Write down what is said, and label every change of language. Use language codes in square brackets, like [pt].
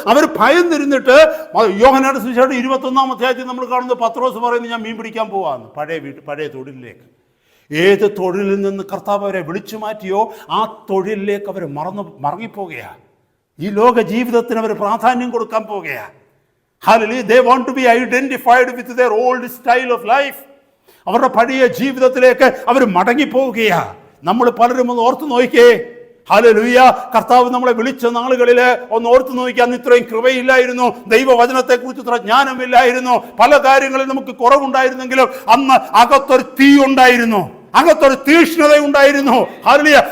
[ml] അവർ ഭയന്നിരുന്നിട്ട്, യോഹന്നാന്റെ സുവിശേഷം 21-ാം അധ്യായത്തിൽ നമ്മൾ കാണുന്നത്, പത്രോസ് പറയുന്നത് ഞാൻ മീൻ പിടിക്കാൻ പോവാന്ന്, പഴയ തൊഴിലിലേക്ക്. ഏത് തൊഴിലിൽ നിന്ന് കർത്താവ് അവരെ വിളിച്ചു മാറ്റിയോ ആ തൊഴിലിലേക്ക് അവർ മറങ്ങിപ്പോകുകയാണ്. ഈ ലോക ജീവിതത്തിന് അവർ പ്രാധാന്യം കൊടുക്കാൻ പോകുകയാണ്. Hallelujah. [en] They want to be identified with their old style of life. [ml] അവരുടെ പഴയ ജീവിതത്തിലേക്ക് അവർ മടങ്ങിപ്പോവുകയാണ്. നമ്മൾ പലരും ഒന്ന് ഓർത്ത് നോക്കിയേ. ഹല്ലേലൂയ. കർത്താവ് നമ്മളെ വിളിച്ച നാളുകളിൽ ഒന്ന് ഓർത്ത് നോക്കിയാൽ അന്ന് ഇത്രയും കൃപയില്ലായിരുന്നു, ദൈവവചനത്തെക്കുറിച്ച് ഇത്ര ജ്ഞാനമില്ലായിരുന്നു, പല കാര്യങ്ങളിൽ നമുക്ക് കുറവുണ്ടായിരുന്നെങ്കിലും അന്ന് അകത്തൊരു തീ ഉണ്ടായിരുന്നു, അകത്തൊരു തീക്ഷ്ണത ഉണ്ടായിരുന്നു. ഹല്ലേലൂയ.